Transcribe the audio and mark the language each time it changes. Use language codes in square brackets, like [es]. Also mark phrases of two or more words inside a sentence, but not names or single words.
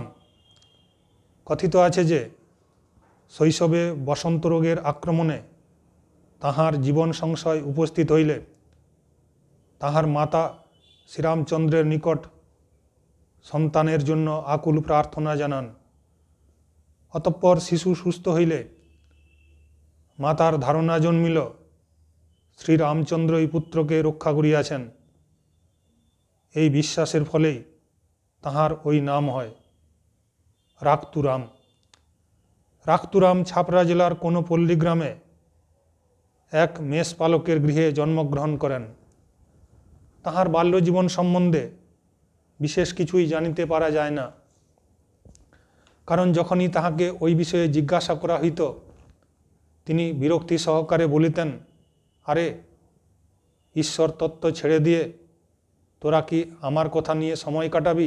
[bn] কথিত আছে যে শৈশবে বসন্ত রোগের আক্রমণে তাহার জীবন সংশয় উপস্থিত হইলে তাহার মাতা শ্রীরামচন্দ্রের নিকট সন্তানের জন্য আকুল প্রার্থনা জানান। অতঃপর শিশু সুস্থ হইলে মাতার ধারণা জন্মিল শ্রীরামচন্দ্রই পুত্রকে রক্ষা করিয়াছেন। এই বিশ্বাসের ফলেই তাহার ওই নাম হয় রাক্তুরাম। রাক্তুরাম ছাপড়া জেলার কোনো পল্লী গ্রামে এক মেষ পালকের গৃহে জন্মগ্রহণ করেন। তাহার বাল্যজীবন সম্বন্ধে বিশেষ কিছুই জানিতে পারা যায় না, কারণ যখনই তাহাকে ওই বিষয়ে জিজ্ঞাসা করা হইত তিনি বিরক্তি সহকারে বলিতেন, আরে ঈশ্বর তত্ত্ব ছেড়ে দিয়ে তোরা কি আমার কথা নিয়ে সময় কাটাবি?